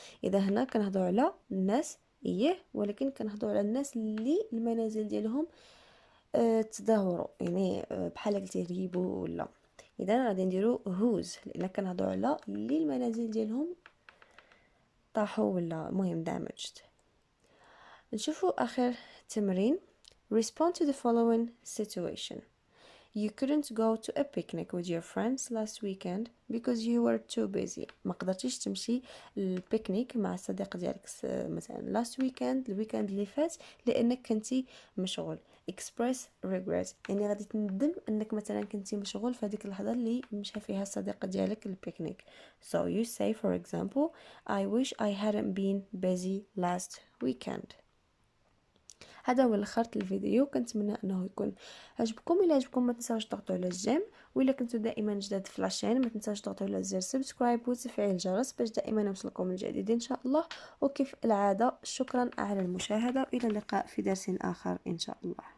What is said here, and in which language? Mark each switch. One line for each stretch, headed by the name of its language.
Arabic: إذا هنا كنهضروا على الناس ولكن كنهضروا على الناس اللي المنازل ديالهم تدهوروا، يعني بحال قلتي ريبو ولا. اذا غادي نديرو whose لان كنهضروا على اللي المنازل ديالهم طاحوا ولا المهم damaged. نشوفوا اخر تمرين.
English: respond to the following situation. You couldn't go to a picnic with your friends last weekend because you were too busy.
Arabic: ما قدرتيش تمشي البيكنيك مع الصديق ديالك مثلا
English: last weekend
Arabic: الويكند اللي فات لانك كنتي مشغول.
English: express regret
Arabic: يعني غادي تندم انك مثلا كنتي مشغول في هذيك اللحظه اللي مشى فيها الصديق ديالك البيكنيك.
English: so you say for example I wish I hadn't been busy last weekend.
Arabic: هذا هو الاخرت الفيديو، كنتمنى انه يكون عجبكم. الا عجبكم ما تنساوش تضغطوا على الجيم، والا كنتو دائما جداد في لاشين ما تنساوش تضغطوا على زر سبسكرايب وتفعيل الجرس باش دائما يوصلكم الجديد ان شاء الله. وكيف العاده شكرا على المشاهده، الى اللقاء في درس اخر ان شاء الله.